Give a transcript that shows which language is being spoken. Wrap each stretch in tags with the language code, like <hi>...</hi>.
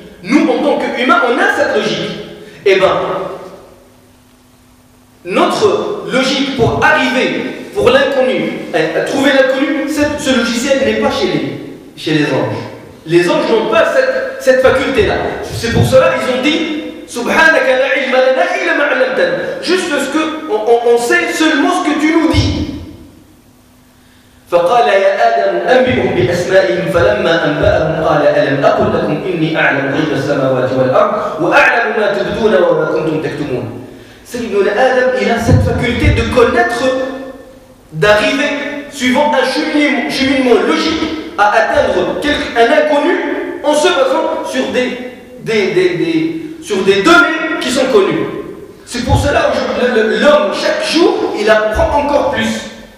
<fr>Nous, en tant qu'humains, on a cette logique. Eh bien, notre logique pour arriver, pour l'inconnu, à trouver l'inconnu, ce logiciel n'est pas chez les anges. Les anges n'ont pas cette faculté-là. C'est pour cela qu'ils ont dit</fr> <ar>Subhanaka la ilma lana illa ma 'allamtana.</ar> <fr>Juste ce que on sait seulement ce que tu nous dis.</fr> <ar>فقال يا آدم أنبئهم بأسمائهم فلما أنبأهم قال ألم أقل لكم إني أعلم غيب السماوات والأرض وأعلم ما تبدون وما كنتم تكتمون.</ar> <fr>Sayyidina Adam, il a cette faculté de connaître, d'arriver, suivant un cheminement logique, à atteindre un inconnu en se basant sur des données qui sont connues. C'est pour cela que l'homme, chaque jour, il apprend encore plus.</fr>